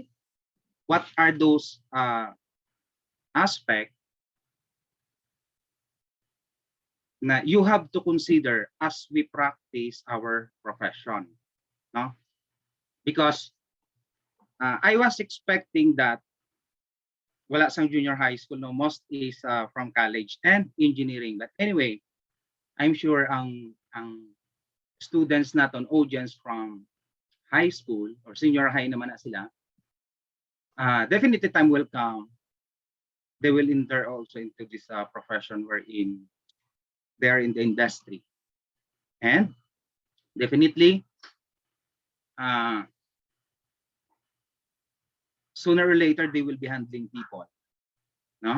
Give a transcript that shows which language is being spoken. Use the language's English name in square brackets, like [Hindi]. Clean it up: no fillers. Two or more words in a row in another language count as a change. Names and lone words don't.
[English] What are those aspects na you have to consider as we practice our profession? No? Because I was expecting that [Hiligaynon] wala sang [English] junior high school, no, most is from college and engineering. But anyway, I'm sure ang students naton, audience from high school or senior high naman [Hiligaynon] na sila, [English] definitely time will come, they will enter also into this profession wherein they are in the industry. And definitely, sooner or later, they will be handling people.